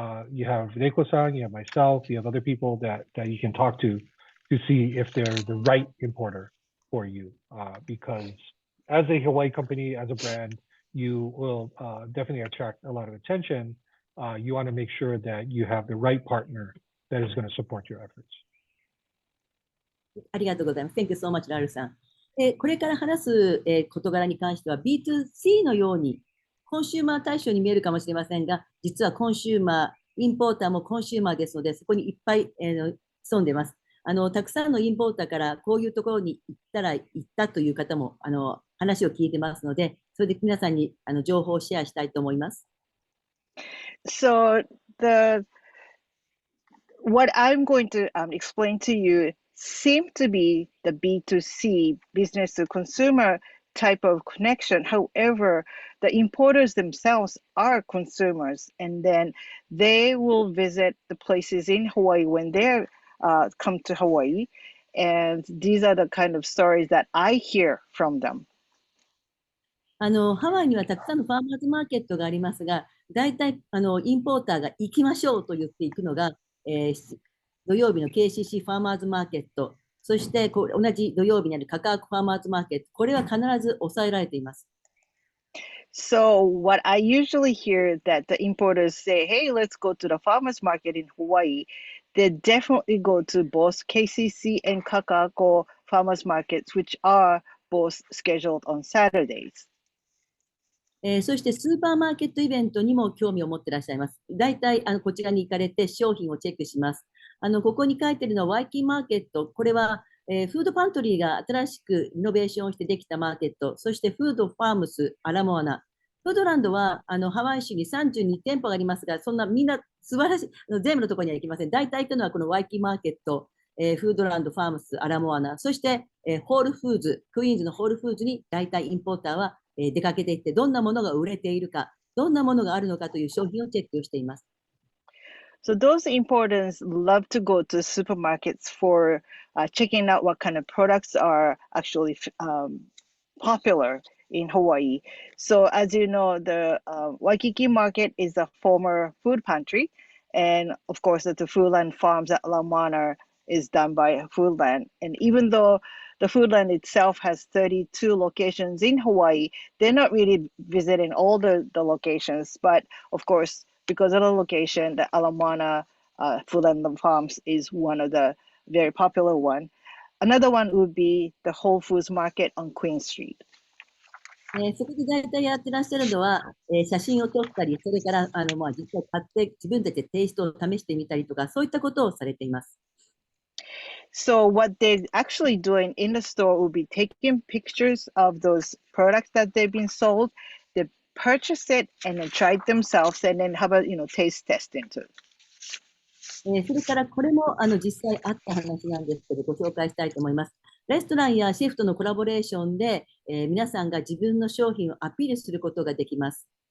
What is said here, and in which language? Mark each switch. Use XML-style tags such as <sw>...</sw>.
<en>You have Reiko-san, you have myself, you have other people that you can talk to see if they're the right importer for you, because as a Hawaii company, as a brand, you will definitely attract a lot of attention. You want to make sure that you have the right partner that is going to support your efforts.</en> <ja>ありがとうございます。</ja> <en>Thank you so much,</en> <ja>ラルさん。これから話す、事柄に関しては B2C のようにコンシューマー対象に見えるかもしれませんが、実はコンシューマー、インポーターもコンシューマーですので、そこにいっぱい、潜んでます。たくさんのインポーターからこういうところに行ったという方も話を聞いてますので、それで皆さんに情報をシェアしたいと思います。</ja> <en>So what I'm going to explain to you seem to be the B2C, business to consumer type of connection. However, the importers themselves are consumers, and then they will visit the places in Hawaii when they come to Hawaii. And these are the kind of stories that I hear from them.</en> <ja>ハワイにはたくさんのファーマーズマーケットがありますが、大体インポーターが行きましょうと言っていくのが、土曜日の KCC ファーマーズマーケット、そして同じ土曜日にあるカカアコファーマーズマーケット、これは必ず抑えられています。</ja> <en>So what I usually hear that the importers say, hey, let's go to the farmers market in Hawaii. They definitely go to both KCC and Kakako farmers markets, which are both scheduled on Saturdays.</en> <ja>そしてスーパーマーケットイベントにも興味を持っていらっしゃいます。大体こちらに行かれて商品をチェックします。ここに書いているのはワイキーマーケット。これは、フードパントリーが新しくイノベーションをしてできたマーケット。そしてフードファームス、アラモアナ。フードランドはハワイ州に32店舗がありますが、そんなみんな素晴らしい、全部のところには行きません。大体行くのはこのワイキーマーケット、フードランド、ファームス、アラモアナ。そして、ホールフーズ、クイーンズのホールフーズに大体インポーターは出かけていって、どんなものが売れているか、どんなものがあるのかという商品をチェックしています。</ja> <en>So those importers love to go to supermarkets for checking out what kind of products are actually popular in Hawaii. So as you know, the Waikiki market is a former food pantry. And of course, the Foodland Farms at La Mana is done by Foodland. And even though the Foodland itself has 32 locations in Hawaii, they're not really visiting all the locations. But of course, because of the location, the Alamana Foodland Farms is one of the very popular one. Another one would be the Whole Foods Market on Queen Street.</en> <ja>そこで大体やってらっしゃるのは、写真を撮ったり、それから実際買って自分たちでテイストを試してみたりとか、そういったことをされています。</ja> <en>So what they're actually doing in the store will be taking pictures of those products that they've been sold. They purchase it and then try it themselves and then have a taste testing too.</en> <ja>それからこれも実際あった話なんですけど、ご紹介したいと思います。レストランやシェフとのコラボレーションで、皆さんが自分の商品をアピールすることができます。</ja>